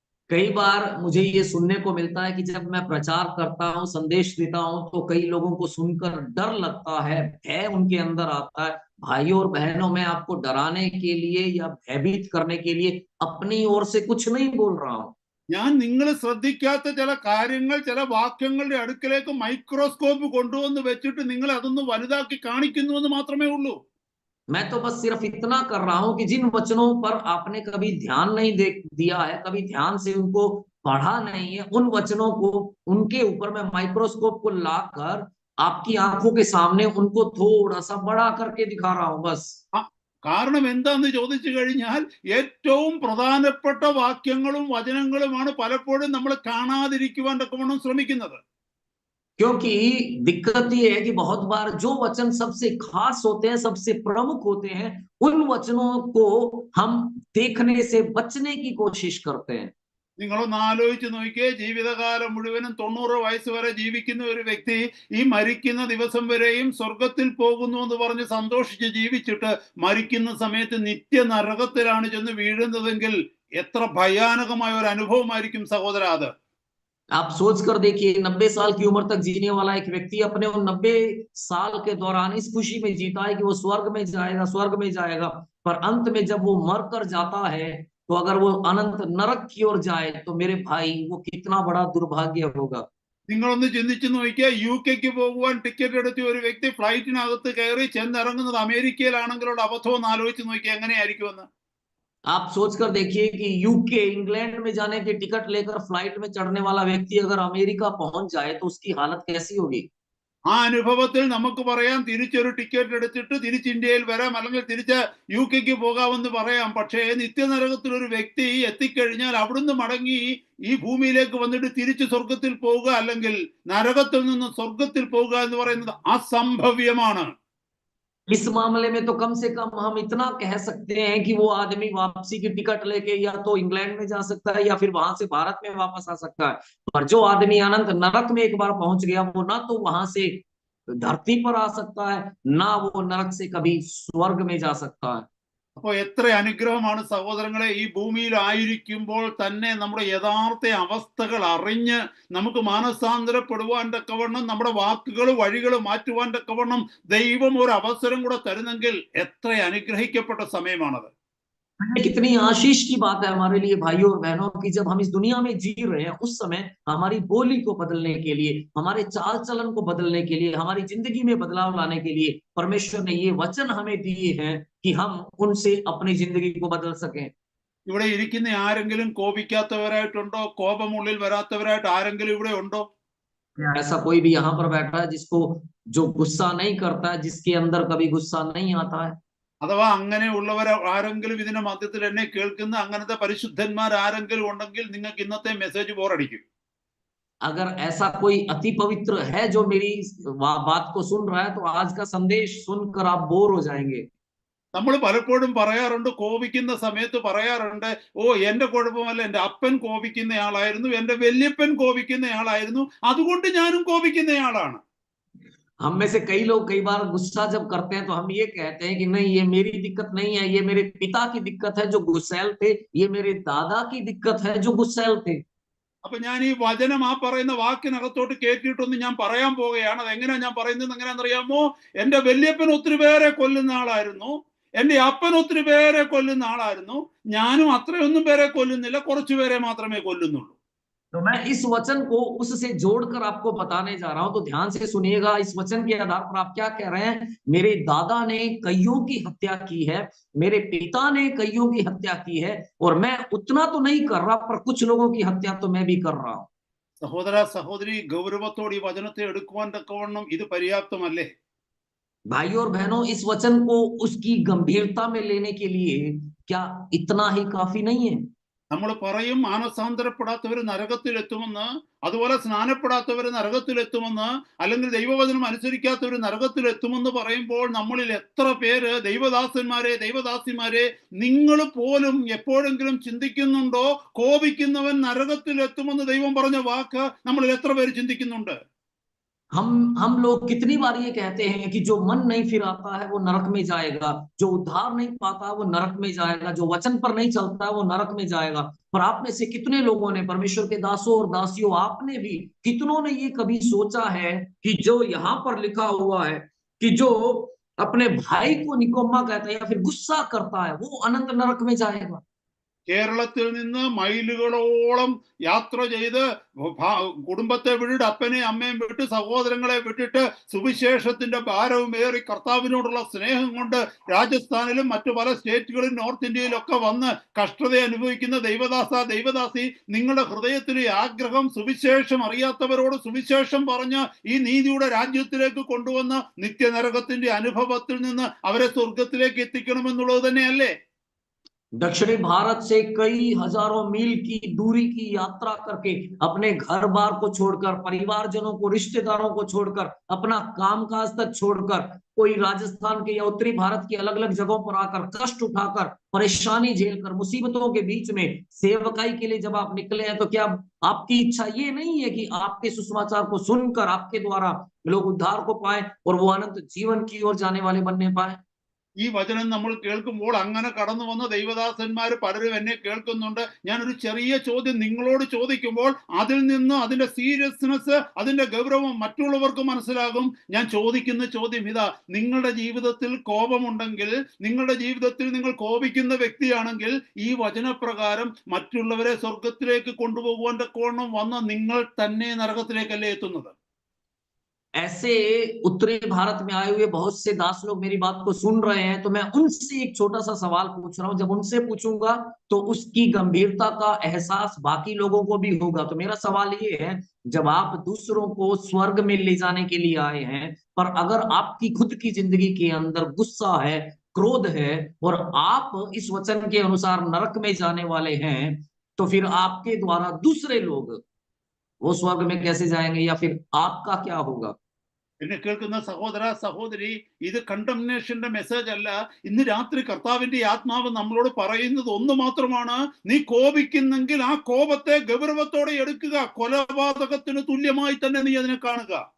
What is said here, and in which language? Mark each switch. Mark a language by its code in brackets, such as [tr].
[hi] कई बार मुझे ये सुनने को मिलता है कि जब मैं प्रचार करता हूँ, संदेश देता हूँ, तो कई लोगों को सुनकर डर लगता है, भय उनके अंदर आता है। भाइयों और बहनों, मैं आपको डराने के लिए या भयभीत करने के लिए अपनी ओर से कुछ नहीं बोल रहा हूँ। [ml] ഞാൻ നിങ്ങൾ ശ്രദ്ധിക്കാത്ത ചില കാര്യങ്ങൾ, ചില വാക്യങ്ങളുടെ അടുക്കലേക്ക് മൈക്രോസ്കോപ്പ് കൊണ്ടുവന്ന് വെച്ചിട്ട് നിങ്ങൾ അതൊന്ന് വലുതാക്കി കാണിക്കുന്നു എന്ന് മാത്രമേ ഉള്ളൂ. [hi] मैं तो बस सिर्फ इतना कर रहा हूं कि जिन वचनों पर आपने कभी ध्यान नहीं दिया है, कभी ध्यान से उनको पढ़ा नहीं है, उन वचनों को, उनके ऊपर मैं माइक्रोस्कोप को लाकर आपकी आंखों के सामने उनको थोड़ा सा बड़ा करके दिखा रहा हूं बस। [ml] കാരണം എന്താന്ന് ചോദിച്ചു കഴിഞ്ഞാൽ ഏറ്റവും പ്രധാനപ്പെട്ട വാക്യങ്ങളും വചനങ്ങളുമാണ് പലപ്പോഴും നമ്മൾ കാണാതിരിക്കുവാൻ തക്കവണ്ണം ശ്രമിക്കുന്നത്. [hi] क्योंकि दिक्कत ये है कि बहुत बार जो वचन सबसे खास होते हैं, सबसे प्रमुख होते हैं, उन वचनों को हम देखने से बचने की कोशिश करते हैं। [ml] നിങ്ങളൊന്ന് ആലോചിച്ച് നോക്കിയേ, ജീവിതകാലം മുഴുവനും 90 വയസ്സ് വരെ ജീവിക്കുന്ന ഒരു വ്യക്തി ഈ മരിക്കുന്ന ദിവസം വരെയും സ്വർഗത്തിൽ പോകുന്നു എന്ന് പറഞ്ഞ് സന്തോഷിച്ച് ജീവിച്ചിട്ട് മരിക്കുന്ന സമയത്ത് നിത്യ നരകത്തിലാണ് ചെന്ന് വീഴുന്നതെങ്കിൽ എത്ര ഭയാനകമായ ഒരു അനുഭവമായിരിക്കും സഹോദര അത്. [hi] आप सोच कर देखिए, 90 साल की उम्र तक जीने वाला एक व्यक्ति अपने उन 90 साल के दौरान इस खुशी में जीता है कि वो स्वर्ग में जाएगा, स्वर्ग में जाएगा, पर अंत में जब वो मर कर जाता है, तो अगर वो अनंत नरक की ओर जाए, तो मेरे भाई वो कितना बड़ा दुर्भाग्य होगा। [ml] നിങ്ങളൊന്ന് ചിന്തിച്ചു നോക്കിയാൽ, UK പോകുവാൻ ടിക്കറ്റ് എടുത്ത ഒരു വ്യക്തി ഫ്ലൈറ്റിനകത്ത് കയറി ചെന്നിറങ്ങുന്നത് അമേരിക്കയിലാണെങ്കിലുള്ള അബദ്ധം ഒന്ന് ആലോചിച്ച് നോക്കിയാൽ എങ്ങനെയായിരിക്കുമെന്ന്. [hi] आप सोचकर देखिए कि यूके, इंग्लैंड में जाने की टिकट लेकर फ्लाइट में चढ़ने वाला व्यक्ति अगर अमेरिका पहुंच जाए तो उसकी हालत कैसी होगी। [ml] ആ അനുഭവത്തിൽ നമുക്ക് പറയാം, തിരിച്ചൊരു ടിക്കറ്റ് എടുത്തിട്ട് തിരിച്ച് ഇന്ത്യയിൽ വരാം, അല്ലെങ്കിൽ തിരിച്ച് UK പോകാമെന്ന് പറയാം. പക്ഷേ നിത്യനരകത്തിൽ ഒരു വ്യക്തി എത്തിക്കഴിഞ്ഞാൽ അവിടുന്ന് മടങ്ങി ഈ ഭൂമിയിലേക്ക് വന്നിട്ട് തിരിച്ച് സ്വർഗത്തിൽ പോവുക, അല്ലെങ്കിൽ നരകത്തിൽ നിന്ന് സ്വർഗത്തിൽ പോവുക എന്ന് പറയുന്നത് അസംഭവ്യമാണ്. [hi] इस मामले में तो कम से कम हम इतना कह सकते हैं कि वो आदमी वापसी की टिकट लेके या तो इंग्लैंड में जा सकता है या फिर वहां से भारत में वापस आ सकता है, पर जो आदमी अनंत नरक में एक बार पहुंच गया, वो ना तो वहां से धरती पर आ सकता है, ना वो नरक से कभी स्वर्ग में जा सकता है। [ml] അപ്പോൾ എത്ര അനുഗ്രഹമാണ് സഹോദരങ്ങളെ, ഈ ഭൂമിയിൽ ആയിരിക്കുമ്പോൾ തന്നെ നമ്മുടെ യഥാർത്ഥ അവസ്ഥകൾ അറിഞ്ഞ് നമുക്ക് മാനസാന്തരപ്പെടുവാൻ തക്കവണ്ണം, നമ്മുടെ വാക്കുകൾ വഴികൾ മാറ്റുവാൻ തക്കവണ്ണം ദൈവം ഒരു അവസരം കൂടെ തരുന്നെങ്കിൽ എത്ര അനുഗ്രഹിക്കപ്പെട്ട സമയമാണത്. [hi] कितनी आशीष की बात है हमारे लिए भाइयों और बहनों की, जब हम इस दुनिया में जी रहे हैं, उस समय हमारी बोली को बदलने के लिए, हमारे चाल चलन को बदलने के लिए, हमारी जिंदगी में बदलाव लाने के लिए परमेश्वर ने ये वचन हमें दिए हैं कि हम उनसे अपनी जिंदगी को बदल सकें। [ml] ഇവിടെ ഇരിക്കുന്ന ആരെങ്കിലും കോപിക്കാത്തവരായിട്ടുണ്ടോ? കോപമുള്ളിൽ വരാത്തവരായിട്ട് ആരെങ്കിലും ഇവിടെ ഉണ്ടോ? [hi] ऐसा कोई भी यहाँ पर बैठा है जिसको, जो गुस्सा नहीं करता है, जिसके अंदर कभी गुस्सा नहीं आता है? [ml] അഥവാ അങ്ങനെ ഉള്ളവർ ആരെങ്കിലും ഇതിന്റെ മധ്യത്തിൽ എന്നെ കേൾക്കുന്ന അങ്ങനത്തെ പരിശുദ്ധന്മാർ ആരെങ്കിലും ഉണ്ടെങ്കിൽ നിങ്ങൾക്ക് ഇന്നത്തെ മെസ്സേജ് ബോറടിക്കും. [hi] अगर ऐसा कोई अति पवित्र है जो मेरी बात को सुन रहा है, तो आज का संदेश सुनकर आप बोर हो जाएंगे। [ml] നമ്മൾ പലപ്പോഴും പറയാറുണ്ട്, കോപിക്കുന്ന സമയത്ത് പറയാറുണ്ട്, ഓ എന്റെ കുഴപ്പമല്ല, എന്റെ അപ്പൻ കോപിക്കുന്നയാളായിരുന്നു, എന്റെ വല്യപ്പൻ കോപിക്കുന്നയാളായിരുന്നു, അതുകൊണ്ട് ഞാനും കോപിക്കുന്നയാളാണ്. [hi] हम में से कई लोग कई बार गुस्सा जब करते हैं तो हम ये कहते हैं कि नहीं, ये मेरी दिक्कत नहीं है, ये मेरे पिता की दिक्कत है जो गुस्सैल थे, ये मेरे दादा की दिक्कत है जो गुस्सैल थे। [ml] അപ്പൊ ഞാൻ ഈ വചനം ആ പറയുന്ന വാക്കിനകത്തോട്ട് കേട്ടിട്ടൊന്ന് ഞാൻ പറയാൻ പോവുകയാണ്. അതെങ്ങനെയാ ഞാൻ പറയുന്നത് എങ്ങനെയാണെന്നറിയാമോ? എന്റെ വല്യപ്പൻ ഒത്തിരി പേരെ കൊല്ലുന്ന ആളായിരുന്നു, എന്റെ അപ്പൻ ഒത്തിരി പേരെ കൊല്ലുന്ന ആളായിരുന്നു, ഞാനും അത്രയൊന്നും പേരെ കൊല്ലുന്നില്ല, കുറച്ചു പേരെ മാത്രമേ കൊല്ലുന്നുള്ളൂ. [hi] तो मैं इस वचन को उससे जोड़कर आपको बताने जा रहा हूं, तो ध्यान से सुनिएगा। इस वचन के आधार पर आप क्या कह रहे हैं? मेरे दादा ने कईयों की हत्या की है, मेरे पिता ने कईयों की हत्या की है, और मैं उतना तो नहीं कर रहा, पर कुछ लोगों की हत्या तो मैं भी कर रहा हूं। [ml] സഹോദര സഹോദരി, ഗൗരവത്തോടെ ഈ വചനത്തെ എടുക്കുവാൻ തക്കവണ്ണം ഇത് പര്യാപ്തമല്ലേ? [hi] भाई और बहनों, इस वचन को उसकी गंभीरता में लेने के लिए क्या इतना ही काफी नहीं है? [ml] നമ്മൾ പറയും മാനസാന്തരപ്പെടാത്തവർ നരകത്തിലെത്തുമെന്ന്, അതുപോലെ സ്നാനപ്പെടാത്തവർ നരകത്തിലെത്തുമെന്ന്, അല്ലെങ്കിൽ ദൈവവചനം അനുസരിക്കാത്തവർ നരകത്തിലെത്തുമെന്ന് പറയുമ്പോൾ നമ്മളിൽ എത്ര പേര് ദൈവദാസന്മാരെ, ദൈവദാസിമാരെ, നിങ്ങൾ പോലും എപ്പോഴെങ്കിലും ചിന്തിക്കുന്നുണ്ടോ കോപിക്കുന്നവൻ നരകത്തിലെത്തുമെന്ന് ദൈവം പറഞ്ഞ വാക്ക് നമ്മളിൽ എത്ര പേര് ചിന്തിക്കുന്നുണ്ട്? [hi] हम लोग कितनी बार ये कहते हैं कि जो मन नहीं फिराता है वो नरक में जाएगा, जो उद्धार नहीं पाता वो नरक में जाएगा, जो वचन पर नहीं चलता है वो नरक में जाएगा। पर आप में से कितने लोगों ने, परमेश्वर के दासों और दासियों, आपने भी कितनों ने ये कभी सोचा है कि जो यहाँ पर लिखा हुआ है कि जो अपने भाई को निकम्मा कहता है या फिर गुस्सा करता है वो अनंत नरक में जाएगा? [ml] കേരളത്തിൽ നിന്ന് മൈലുകളോളം യാത്ര ചെയ്ത് കുടുംബത്തെ വിട്ടിട്ട്, അപ്പനെ അമ്മയും വിട്ട്, സഹോദരങ്ങളെ വിട്ടിട്ട്, സുവിശേഷത്തിന്റെ ഭാരവും ഏറി കർത്താവിനോടുള്ള സ്നേഹം കൊണ്ട് രാജസ്ഥാനിലും മറ്റു പല സ്റ്റേറ്റുകളിലും നോർത്ത് ഇന്ത്യയിലൊക്കെ വന്ന് കഷ്ടത അനുഭവിക്കുന്ന ദൈവദാസ, ദൈവദാസി, നിങ്ങളുടെ ഹൃദയത്തിലെ ആഗ്രഹം സുവിശേഷം അറിയാത്തവരോട് സുവിശേഷം പറഞ്ഞ് ഈ നീതിയുടെ രാജ്യത്തിലേക്ക് കൊണ്ടുവന്ന് നിത്യനരകത്തിന്റെ അനുഭവത്തിൽ നിന്ന് അവരെ സ്വർഗത്തിലേക്ക് എത്തിക്കണമെന്നുള്ളത് തന്നെയല്ലേ? [hi] दक्षिणी भारत से कई हजारों मील की दूरी की यात्रा करके अपने घर बार को छोड़कर, परिवारजनों को, रिश्तेदारों को छोड़कर, अपना कामकाज तक छोड़कर, कोई राजस्थान के या उत्तरी भारत की अलग अलग जगहों पर आकर कष्ट उठाकर, परेशानी झेलकर, मुसीबतों के बीच में सेवकाई के लिए जब आप निकले हैं, तो क्या आपकी इच्छा ये नहीं है कि आपके सुसमाचार को सुनकर आपके द्वारा लोग उद्धार को पाए और वो अनंत जीवन की ओर जाने वाले बनने पाए? [ml] ഈ വചനം നമ്മൾ കേൾക്കുമ്പോൾ അങ്ങനെ കടന്നു വന്ന ദൈവദാസന്മാർ പലരും എന്നെ കേൾക്കുന്നുണ്ട്. ഞാനൊരു ചെറിയ ചോദ്യം നിങ്ങളോട് ചോദിക്കുമ്പോൾ അതിൽ നിന്ന് അതിന്റെ സീരിയസ്നെസ്, അതിന്റെ ഗൗരവം മറ്റുള്ളവർക്ക് മനസ്സിലാകും. ഞാൻ ചോദിക്കുന്ന ചോദ്യം ഇതാ: നിങ്ങളുടെ ജീവിതത്തിൽ കോപമുണ്ടെങ്കിൽ, നിങ്ങളുടെ ജീവിതത്തിൽ നിങ്ങൾ കോപിക്കുന്ന വ്യക്തിയാണെങ്കിൽ, ഈ വചനപ്രകാരം മറ്റുള്ളവരെ സ്വർഗത്തിലേക്ക് കൊണ്ടുപോകുവാൻ തക്കവണ്ണം വന്ന നിങ്ങൾ തന്നെ നരകത്തിലേക്കല്ലേ എത്തുന്നത്? [hi] ऐसे उत्तरी भारत में आए हुए बहुत से दास लोग मेरी बात को सुन रहे हैं, तो मैं उनसे एक छोटा सा सवाल पूछ रहा हूं। जब उनसे पूछूंगा तो उसकी गंभीरता का एहसास बाकी लोगों को भी होगा। तो मेरा सवाल ये है, जब आप दूसरों को स्वर्ग में ले जाने के लिए आए हैं, पर अगर आपकी खुद की जिंदगी के अंदर गुस्सा है, क्रोध है, और आप इस वचन के अनुसार नरक में जाने वाले हैं, तो फिर आपके द्वारा दूसरे लोग वो स्वर्ग में कैसे जाएंगे, या फिर आपका क्या होगा? [ml] എന്നെ കേൾക്കുന്ന സഹോദര സഹോദരി, ഇത് കണ്ടംനേഷന്റെ മെസ്സേജ് അല്ല. ഇന്ന് രാത്രി കർത്താവിന്റെ ആത്മാവ് നമ്മളോട് പറയുന്നത് ഒന്ന് മാത്രമാണ്: നീ കോപിക്കുന്നെങ്കിൽ ആ കോപത്തെ ഗൗരവത്തോടെ എടുക്കുക. കൊലപാതകത്തിന് തുല്യമായി തന്നെ നീ അതിനെ കാണുക.